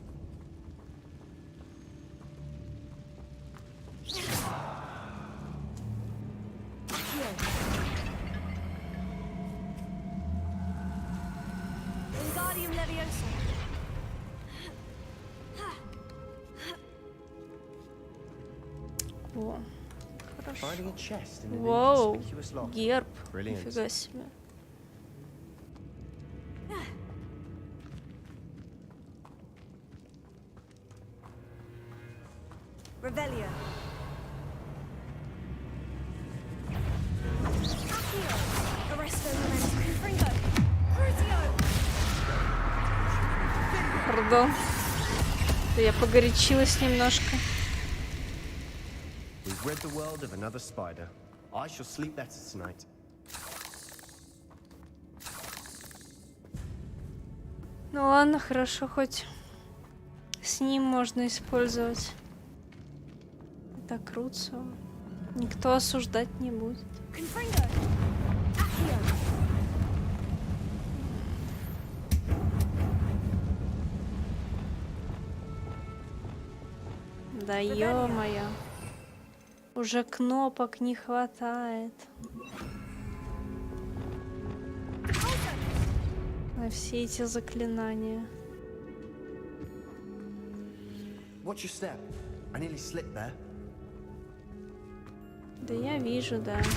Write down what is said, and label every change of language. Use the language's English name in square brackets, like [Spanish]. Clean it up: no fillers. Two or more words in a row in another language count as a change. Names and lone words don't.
[Russian] Wingardium Leviosa. О, хорошо. [English] Finding a chest in an [Russian] Воу, [English] inconspicuous lock. [Russian] герб. Brilliant. Нифига себе. Revelio. Arresto Momentum. Confringo. Crucio. Пардон. Я погорячилась немножко. [English] We've rid the world of another spider. I shall sleep better tonight. [Russian] Ну ладно, хорошо, хоть с ним можно использовать. Так, Круцио. Никто осуждать не будет. Confringo. Accio. Да ё-моё. Уже кнопок не хватает. На все эти заклинания. [English] Watch your step. I nearly slipped there. [Russian] Да я вижу, да.